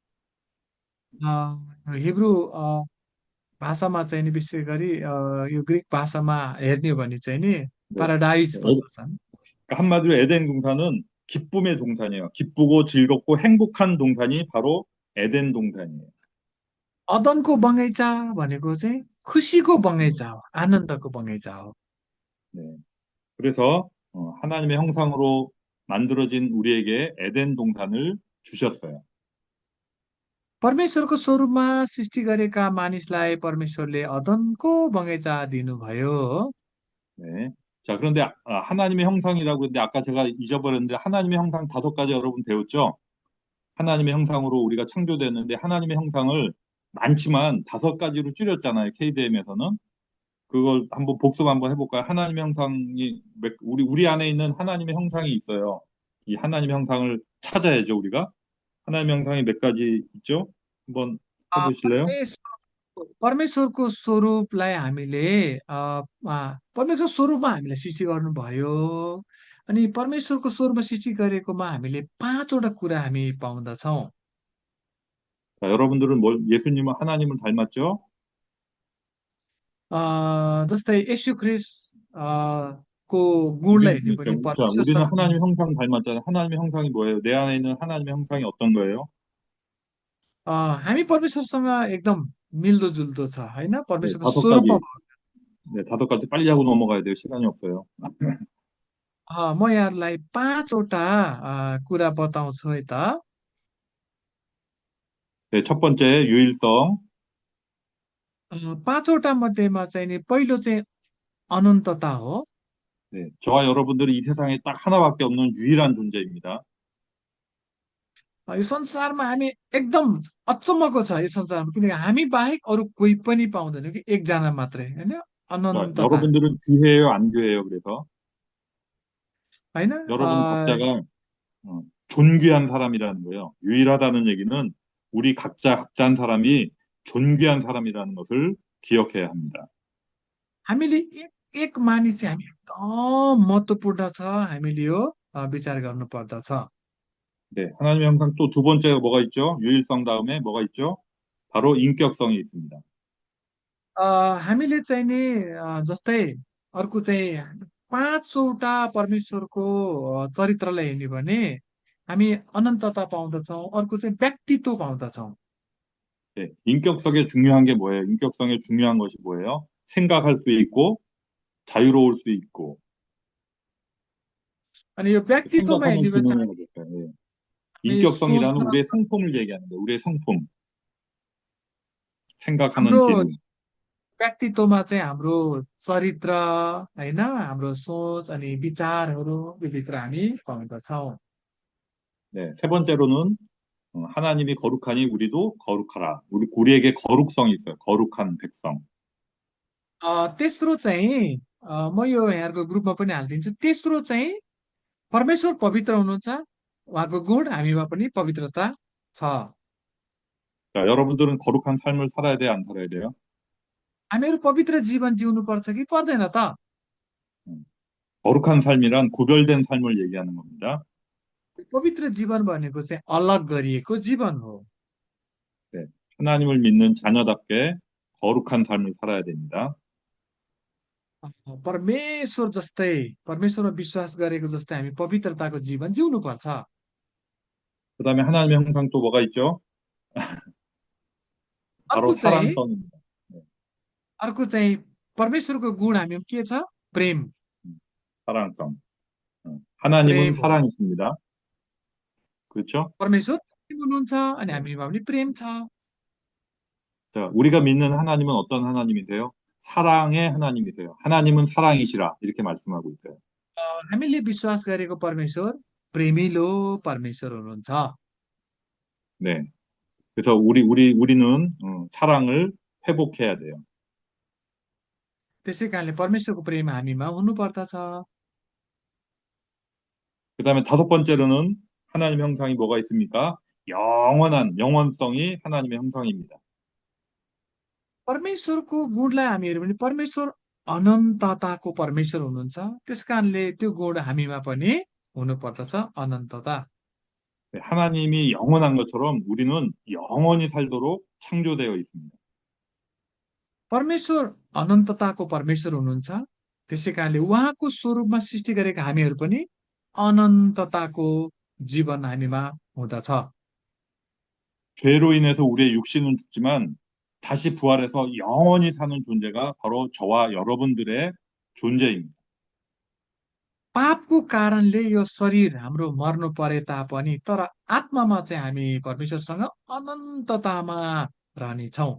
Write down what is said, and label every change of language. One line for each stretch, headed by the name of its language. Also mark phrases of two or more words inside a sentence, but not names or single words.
Nepali: हिब्रू भाषामा चाहिँ नि विशेष गरी यो ग्रिक भाषामा हेर्ने हो भने चाहिँ नि
Korean: 네.
Nepali: पाराडाइस
Korean: 네.
Nepali: भन्दछन्।
Korean: 그러니까 한마디로 에덴 동산은 기쁨의 동산이에요. 기쁘고 즐겁고 행복한 동산이 바로 에덴 동산이에요.
Nepali: अदनको बगैँचा भनेको चाहिँ खुसीको बगैँचा हो, आनन्दको बगैँचा हो।
Korean: 네. 그래서 하나님의 형상으로 만들어진 우리에게 에덴 동산을 주셨어요.
Nepali: परमेश्वरको स्वरूपमा सृष्टि गरेका मानिसलाई परमेश्वरले अदनको बगैँचा दिनुभयो हो।
Korean: 네. 자, 그런데 하나님의 형상이라고 그랬는데 아까 제가 잊어버렸는데 하나님의 형상 5가지 여러분 배웠죠? 하나님의 형상으로 우리가 창조됐는데 하나님의 형상을 많지만 5가지로 줄였잖아요. KDM에서는. 그걸 한번 복습 한번 해볼까요? 하나님의 형상이 우리 안에 있는 하나님의 형상이 있어요. 이 하나님의 형상을 찾아야죠, 우리가. 하나님의 형상이 몇 가지 있죠? 한번 해보실래요?
Nepali: परमेश्वरको स्वरूपलाई हामीले परमेश्वरको स्वरूपमा हामीलाई सृष्टि गर्नुभयो। अनि परमेश्वरको स्वरूपमा सृष्टि गरेकोमा हामीले 5वटा कुरा हामी पाउँदछौँ।
Korean: 자, 여러분들은 예수님은 하나님을 닮았죠?
Nepali: जस्तै येशू ख्रिस्ट को गुणलाई हेर्ने भने
Korean: 자, 우리는
Nepali: परमेश्वरसँग
Korean: 하나님의 형상 닮았잖아요. 하나님의 형상이 뭐예요? 내 안에 있는 하나님의 형상이 어떤 거예요?
Nepali: हामी परमेश्वरसँग एकदम मिल्दोजुल्दो छ होइन,
Korean: 네,
Nepali: परमेश्वरको
Korean: 다섯
Nepali: स्वरूपमा
Korean: 가지. 네, 5가지 빨리 하고 넘어가야 돼요. 시간이 없어요.
Nepali: म यहाँहरूलाई 5वटा कुरा बताउँछु है त।
Korean: 네, 첫 번째, 유일성.
Nepali: 5वटा मध्येमा चाहिँ नि पहिलो चाहिँ अनन्तता हो।
Korean: 네, 저와 여러분들이 이 세상에 딱 하나밖에 없는 유일한 존재입니다.
Nepali: यो संसारमा हामी एकदम अचम्मको छ यो संसारमा, किनकि हामी बाहेक अरू कोही पनि पाउँदैन कि एकजना मात्रै होइन,
Korean: 자,
Nepali: अनन्तता
Korean: 여러분들은 귀해요, 안 귀해요? 그래서
Nepali: होइन।
Korean: 여러분 각자가 존귀한 사람이라는 거예요. 유일하다는 얘기는 우리 각자 한 사람이 존귀한 사람이라는 것을 기억해야 합니다.
Nepali: हामीले एक एक मानिस चाहिँ हामी एकदम महत्त्वपूर्ण छ, हामीले यो विचार गर्नु पर्दछ।
Korean: 네, 하나님의 형상 또 두 번째가 뭐가 있죠? 유일성 다음에 뭐가 있죠? 바로 인격성이 있습니다.
Nepali: हामीले चाहिँ नि जस्तै अर्को चाहिँ 5वटा परमेश्वरको चरित्रलाई हेर्ने भने हामी अनन्तता पाउँदछौँ, अर्को चाहिँ व्यक्तित्व पाउँदछौँ।
Korean: 네, 인격성에 중요한 게 뭐예요? 인격성에 중요한 것이 뭐예요? 생각할 수 있고 자유로울 수 있고
Nepali: अनि यो व्यक्तित्वमा
Korean: 생각하는
Nepali: हेर्ने भने चाहिँ
Korean: 기능을 가졌어요. 예.
Nepali: हामी
Korean: 인격성이라는
Nepali: सोच्न,
Korean: 우리의 성품을 얘기하는 거예요. 우리의 성품, 생각하는
Nepali: हाम्रो
Korean: 기능.
Nepali: व्यक्तित्वमा चाहिँ हाम्रो चरित्र होइन, हाम्रो सोच अनि विचारहरू यो भित्र हामी पाउँदछौँ।
Korean: 네, 세 번째로는 하나님이 거룩하니 우리도 거룩하라. 우리에게 거룩성이 있어요. 거룩한 백성.
Nepali: तेस्रो चाहिँ म यो यहाँको ग्रुपमा पनि हालिदिन्छु। तेस्रो चाहिँ परमेश्वर पवित्र हुनुहुन्छ, उहाँको गुण हामीमा पनि पवित्रता छ।
Korean: 자, 여러분들은 거룩한 삶을 살아야 돼요? 안 살아야 돼요?
Nepali: हामीहरू पवित्र जीवन जिउनु पर्छ कि पर्दैन त?
Korean: 음, 거룩한 삶이란 구별된 삶을 얘기하는 겁니다.
Nepali: पवित्र जीवन भनेको चाहिँ अलग गरिएको जीवन हो।
Korean: 네, 하나님을 믿는 자녀답게 거룩한 삶을 살아야 됩니다.
Nepali: परमेश्वर जस्तै, परमेश्वरमा विश्वास गरेको जस्तै हामी पवित्रताको जीवन जिउनु पर्छ।
Korean: 그다음에 하나님의 형상 또 뭐가 있죠? 바로
Nepali: अर्को चाहिँ
Korean: 사랑성입니다. 네,
Nepali: अर्को चाहिँ परमेश्वरको गुण हामीमा के छ? प्रेम।
Korean: 사랑성. 하나님은
Nepali: प्रेम हो।
Korean: 사랑이십니다. 그렇죠?
Nepali: परमेश्वर प्रेम हुनुहुन्छ अनि
Korean: 네.
Nepali: हामीमा पनि प्रेम छ।
Korean: 자, 우리가 믿는 하나님은 어떤 하나님이세요? 사랑의 하나님이세요. 하나님은 사랑이시라. 이렇게 말씀하고 있어요.
Nepali: हामीले विश्वास गरेको परमेश्वर प्रेमिलो परमेश्वर हुनुहुन्छ।
Korean: 네. 그래서 우리는 사랑을 회복해야 돼요.
Nepali: त्यसै कारणले परमेश्वरको प्रेम हामीमा हुनुपर्दछ।
Korean: 그 다음에 다섯 번째로는 하나님 형상이 뭐가 있습니까? 영원한 영원성이 하나님의 형상입니다.
Nepali: परमेश्वरको गुणलाई हामी हेऱ्यौँ भने परमेश्वर अनन्तताको परमेश्वर हुनुहुन्छ। त्यस कारणले त्यो गुण हामीमा पनि हुनुपर्दछ, अनन्तता।
Korean: 네, 하나님이 영원한 것처럼 우리는 영원히 살도록 창조되어 있습니다.
Nepali: परमेश्वर अनन्तताको परमेश्वर हुनुहुन्छ। त्यसै कारणले उहाँको स्वरूपमा सृष्टि गरेका हामीहरू पनि अनन्तताको जीवन हामीमा हुँदछ।
Korean: 죄로 인해서 우리의 육신은 죽지만 다시 부활해서 영원히 사는 존재가 바로 저와 여러분들의 존재입니다.
Nepali: पापको कारणले यो शरीर हाम्रो मर्नु परे तापनि तर आत्मामा चाहिँ हामी परमेश्वरसँग अनन्ततामा रहनेछौँ।